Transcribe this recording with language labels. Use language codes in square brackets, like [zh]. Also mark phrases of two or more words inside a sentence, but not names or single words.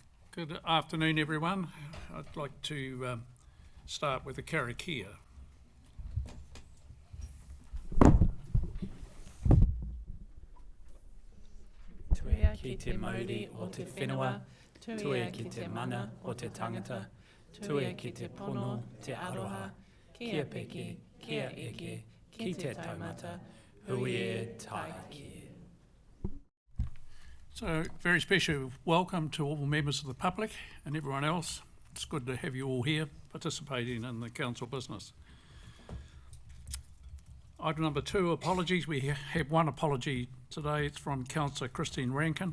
[en] Good afternoon, everyone. I'd like to start with a karakia. [mi] Tuea ki te mauri o te whenua, tuea ki te mana o te tangata, tuea ki te pono, te aroha, kia peke, kia eke, ki te taumata, hui e taiki. [en] So, very special welcome to all members of the public and everyone else. It's good to have you all here participating in the council business. Item number 2, apologies. We have one apology today. It's from Councillor Christine Rankin.